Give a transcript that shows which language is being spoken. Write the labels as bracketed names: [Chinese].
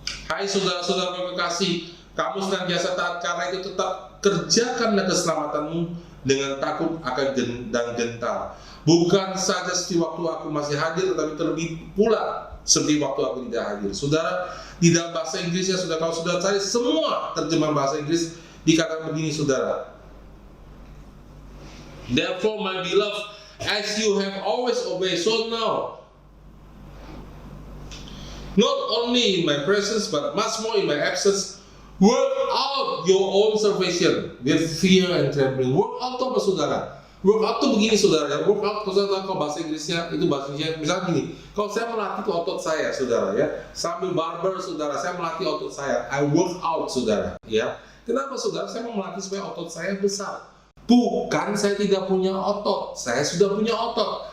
[Indonesian] Hai saudara-saudara yang kekasih, kamu senantiasa taat, karena itu tetap kerjakanlah keselamatanmu dengan takut akan dan gentar. Bukan saja seperti waktu aku masih hadir, tetapi terlebih pula seperti waktu aku tidak hadir. Saudara, di dalam bahasa Inggrisnya, saudara, kalau sudah cari semua terjemahan bahasa Inggris, dikatakan begini, saudara. [English] Therefore, my beloved, as you have always obeyed, so now, not only in my presence, but much more in my absence, work out your own salvation with fear and trembling. [Indonesian] Work out itu apa, saudara? Work out itu begini, saudara. Ya, work out, kalau bahasa Inggrisnya itu bahasa Inggrisnya misalnya gini. Kalau saya melatih otot saya, saudara, ya, sambil barber, saudara, saya melatih otot saya. [English] I work out, [Indonesian] saudara. Ya, kenapa, saudara? Saya mau melatih supaya otot saya besar. Bukan saya tidak punya otot, saya sudah punya otot.